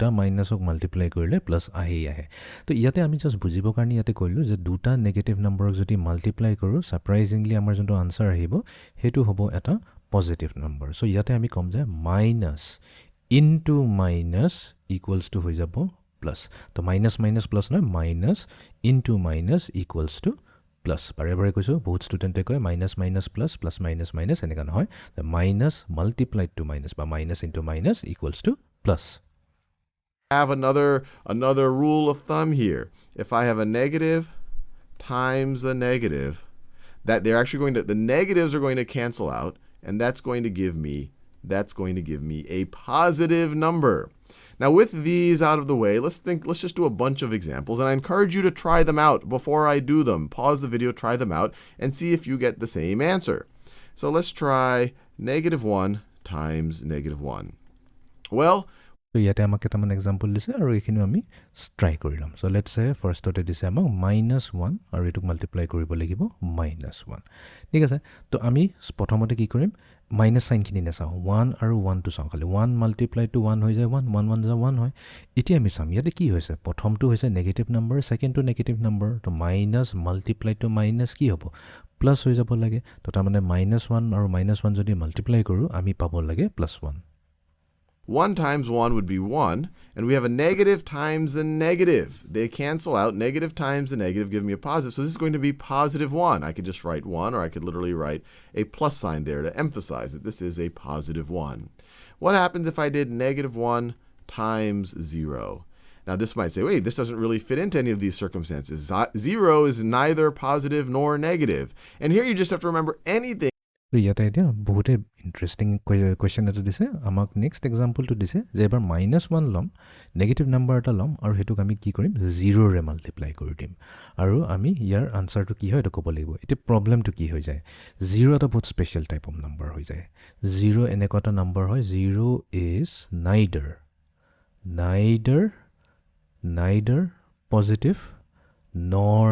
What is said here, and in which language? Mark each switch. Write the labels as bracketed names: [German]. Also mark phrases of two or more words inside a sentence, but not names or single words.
[Assamese] মাইনাছক মাল্টিপ্লাই কৰিলে প্লাছ আহে তো ইয়াতে আমি জাষ্ট বুজিবৰ কাৰণে ইয়াতে কৰিলোঁ যে দুটা নেগেটিভ নাম্বাৰক যদি মাল্টিপ্লাই কৰোঁ ছাৰপ্ৰাইজিংলি আমাৰ যোনটো আনচাৰ আহিব সেইটো হ'ব এটা [English] positive number so' [Assamese] ইয়াতে আমি ক'ম যে [English] minus into minus equals to [Assamese] হৈ যাব প্লাছ তো [English] minus minus plus [Assamese] নহয় [English] minus into minus equals to plus [Assamese] বাৰে বাৰে কৈছোঁ বহুত ষ্টুডেণ্টে কয় [English] minus minus plus plus minus minus [Assamese] এনেকুৱা নহয় [English] minus multiplied to minus [Assamese] বা [English] minus into minus equals to plus Have another rule of thumb here. If I have a negative times a negative, that they're actually going to, the negatives are going to cancel out, and that's going to give me a positive number. Now with these out of the way, let's just do a bunch of examples, and I encourage you to try them out before I do them. Pause the video, try them out, and see if you get the same answer. So let's try negative 1 times negative 1. Well, [Assamese] তো ইয়াতে আমাক কেইটামান এক্সাম্পল দিছে আৰু এইখিনি আমি ট্ৰাই কৰি ল'ম চ' [English] let's say [Assamese] ফাৰ্ষ্টতে দিছে আমাক -1 আৰু এইটোক মাল্টিপ্লাই কৰিব লাগিব -1 ঠিক আছে তো আমি প্ৰথমতে কি কৰিম মাইনাছ চাইনখিনি নাচাওঁ 1 আৰু 1টো চাওঁ খালি 1 [English] multiply to [Assamese] 1 হৈ যায় 1 1 1 যায় 1 হয় এতিয়া আমি চাম ইয়াতে কি হৈছে প্ৰথমটো হৈছে [English] negative number [Assamese] ছেকেণ্ডটো [English] negative number [Assamese] তো [English] minus multiply to minus [Assamese] কি হ'ব প্লাছ হৈ যাব লাগে তো তাৰমানে -1 আৰু -1 যদি মাল্টিপ্লাই কৰোঁ আমি পাব লাগে +1 [English] 1 times 1 would be 1, and we have a negative times a negative. They cancel out. Negative times a negative give me a positive. So this is going to be positive 1. I could just write 1, or I could literally write a plus sign there to emphasize that this is a positive 1. What happens if I did negative 1 times 0? Now this might say, wait, this doesn't really fit into any of these circumstances. 0 is neither positive nor negative. And here you just have to remember anything. [Assamese] ইয়াতে এতিয়া বহুতে [English] interesting question [Assamese] এটা দিছে আমাক নেক্সট এক্সাম্পলটো দিছে যে এবাৰ -1 ল'ম [English] negative number [Assamese] এটা ল'ম আৰু সেইটোক আমি কি কৰিম 0ৰে মাল্টিপ্লাই কৰি দিম আৰু আমি ইয়াৰ আনচাৰটো কি হয় এইটো ক'ব লাগিব এতিয়া প্ৰব্লেমটো কি হৈ যায় 0 এটা বহুত [English] special type of number [Assamese] হৈ যায় 0 এনেকুৱা এটা নাম্বাৰ হয় 0 [English] is neither positive nor